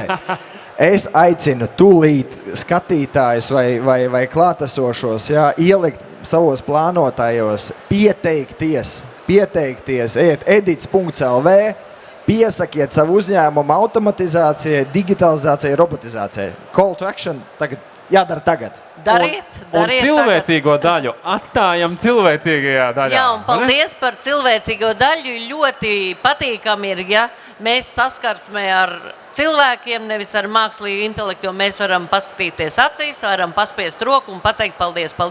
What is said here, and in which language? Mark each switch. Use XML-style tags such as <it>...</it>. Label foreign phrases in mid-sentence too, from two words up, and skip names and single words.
<lv>Es aicinu tūlīt skatītājus vai klātesošos ielikt savos plānotājos, pieteikties, ejiet edits.lv, piesakiet savu uzņēmumu automatizācijai, digitalizācijai, robotizācijai.</lv> <en>Call to action</en> <lv>jādara tagad. Dariet Un cilvēcīgo daļu atstājam cilvēcīgajā daļā. Jā, un paldies par cilvēcīgo daļu. Ļoti patīkami ir, ja mēs saskarsmē ar cilvēkiem, nevis ar mākslīgu intelektu, jo mēs varam paskatīties acīs, varam paspiest roku un pateikt paldies.</lv>